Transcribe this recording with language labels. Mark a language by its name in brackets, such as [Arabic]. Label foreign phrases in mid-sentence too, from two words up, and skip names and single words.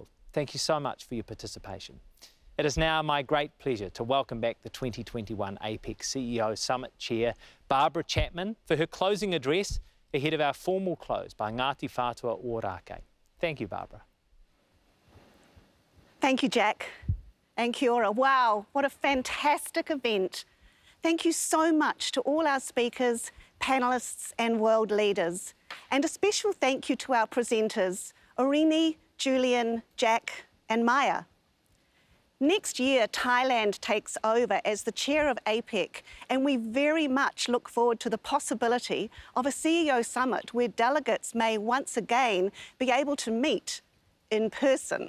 [English] Thank you so much for your participation. It is now my great pleasure to welcome back the 2021 APEC CEO Summit Chair, Barbara Chapman, for her closing address ahead of our formal close by Ngāti Whātua Ōrākei. Thank you, Barbara. Thank you, Jack. And [Māori] kia ora. [English] Wow, what a fantastic event. Thank you so much to all our speakers, panellists and world leaders. And a special thank you to our presenters, Ōrākei, Julian, Jack and Maya. Next year, Thailand takes over as the chair of APEC, and we very much look forward to the possibility of a CEO summit where delegates may once again be able to meet in person.